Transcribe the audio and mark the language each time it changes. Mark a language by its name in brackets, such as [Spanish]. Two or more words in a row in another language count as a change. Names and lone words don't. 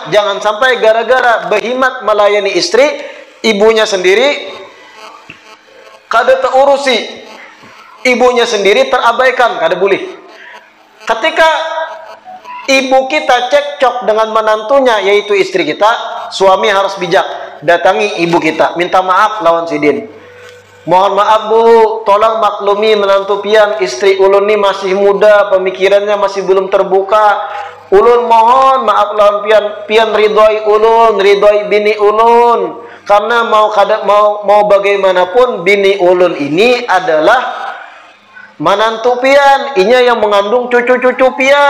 [Indonesian] Jangan sampai gara-gara berhimat melayani istri, ibunya sendiri kada terusi, ibunya sendiri terabaikan, kada boleh. Ketika ibu kita cekcok dengan menantunya, yaitu istri kita, suami harus bijak. [Banjar] Datangi ibu kita, minta maaf lawan sidin. Mohon maaf bu, tolong maklumi menantu pian, istri ulun ini masih muda, pemikirannya masih belum terbuka. Ulun mohon maaf lawan pian ridhoi ulun, ridhoi bini ulun. Karena mau bagaimanapun bini ulun ini adalah menantu pian, inya yang mengandung cucu-cucu pian.